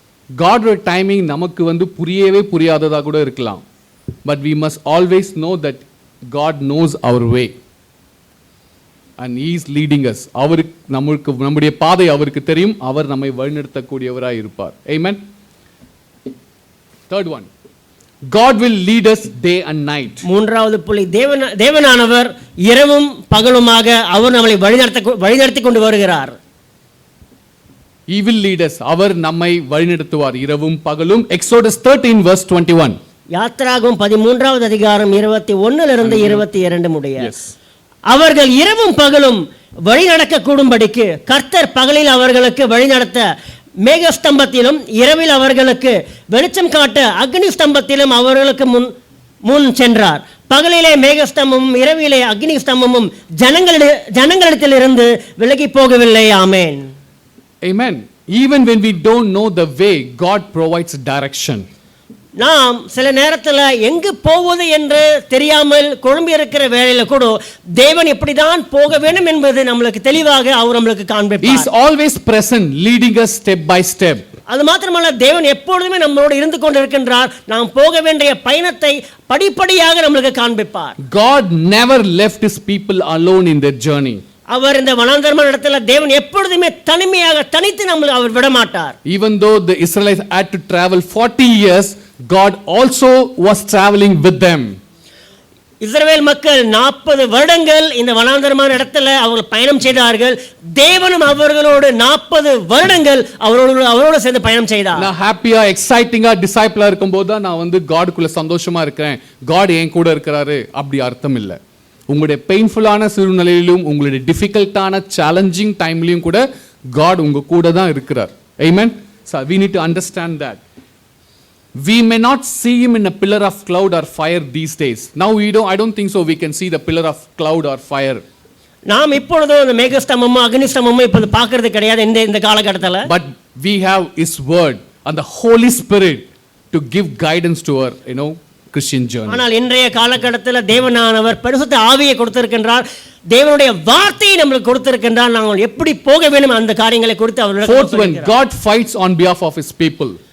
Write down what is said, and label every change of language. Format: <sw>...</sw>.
<ta>காடோட timing நமக்கு புரியவே புரியாததாக கூட இருக்கலாம்.</ta> <en>But we must always know that God knows our way and he is leading us.</en> <ta>நம்முடைய பாதை அவருக்கு தெரியும். அவர் நம்மை வழிநடத்தக்கூடியவராக இருப்பார். ஆமென்.</ta> <en>Third one, God will lead us day and night.</en> <ta>மூன்றாவது புள்ளி, தேவனானவர் இரவும் பகலுமாக அவர் நம்மை வழிநடத்தி கொண்டு வருகிறார்.</ta> <en>He will lead us.</en> <ta>அவர் நம்மை வழிநடத்துவார் இரவும் பகலும்.</ta> <en>Exodus 13 verse 21.</en> <ta>யாத்திராகமம் 13வது அதிகாரம் 21 இருந்து 22 முடிய. அவர்கள் இரவும் பகலும் வழிநடக்க கூடும்படிக்கு கர்த்தர் பகலில் அவர்களுக்கு வழிநடத்த மேகஸ்தம்பத்திலும் இரவில் அவர்களுக்கு வெளிச்சம் காட்ட அக்னி ஸ்தம்பத்திலும் அவர்களுக்கு முன் சென்றார். பகலிலே மேகஸ்தம்பமும் இரவிலே அக்னி ஸ்தம்பமும் ஜனங்களிடத்திலிருந்து விலகி போகவில்லை. ஆமென்.</ta> <en>Amen. Even when we don't know the way, God provides direction.</en> <ta>நாம் சில நேரத்தில் எங்கு போவது என்று தெரியாமல் குழம்பி இருக்கிற வேளையில கூட தேவன் எப்படிதான் போக வேண்டும் என்பது நம்மளுக்கு தெளிவாக அவர் நம்மளுக்கு காண்பிப்பார்.</ta> <en>He is always present, leading us step by step.</en> <ta>அது மாத்திரமல்ல, தேவன் எப்பொழுதுமே நம்மளோடு இருந்து கொண்டிருக்கின்றார். நாம் போக வேண்டிய பயணத்தை படிப்படியாக நம்மளுக்கு காண்பிப்பார்.</ta> <en>God never left his people alone in their journey.</en> <ta>அவர் இந்த வனாந்தரமான இடத்துல தேவன் எப்பொழுதுமே தனிமையாக தனித்து நம்மளை அவர் விட மாட்டார்.</ta> <en>Even though the Israelites had to travel 40 years, God also was traveling with them.</en> <ta>இஸ்ரவேல் மக்கள் 40 வருடங்கள் இந்த வனாந்தரமான இடத்துல அவர்கள் பயணம் செய்தார்கள். தேவனும் அவர்களோடு 40 வருடங்கள் அவரோடு சேர்ந்து பயணம் செய்தார். நான் ஹாப்பியா எக்ஸைட்டிங்கா டிசைபிளா இருக்கும்போது தான் நான் காட்குள்ள சந்தோஷமா இருக்கிறேன், காட் என் கூட இருக்கிறாரு அப்படி அர்த்தம் இல்லை. உங்களுடைய பெயின்ஃபுல்லான சூழ்நிலையிலும் உங்களுடைய டிஃபிகல்ட்டான சேலஞ்சிங் டைம்லையும் கூட காட் உங்க கூட தான் இருக்கிறார். ஆமென்.</ta> <en>So we need to understand that. We may not see him in a pillar of cloud or fire these days. Now I don't think so we can see the pillar of cloud or fire.</en> <ta>நாம் இப்பொழுது அந்த மேகஸ்தம்பமும் அக்னிஸ்தம்பமும் இப்போது பார்க்கிறது கிடையாது இந்த காலகட்டத்தில்.</ta> <en>But we have his word and the Holy Spirit to give guidance to our Christian journey.</en> <ta>ஆனால் இன்றைய காலகட்டத்தில் தேவனானவர் பரிசுத்த ஆவியை கொடுத்திருக்கின்றார். தேவனுடைய வார்த்தையை நமக்கு கொடுத்திருக்கின்றார். நாங்கள் எப்படி போக வேண்டும் அந்த காரியங்களை குறித்து அவர்.</ta> <en>Fourth one, God fights on behalf of his people.</en>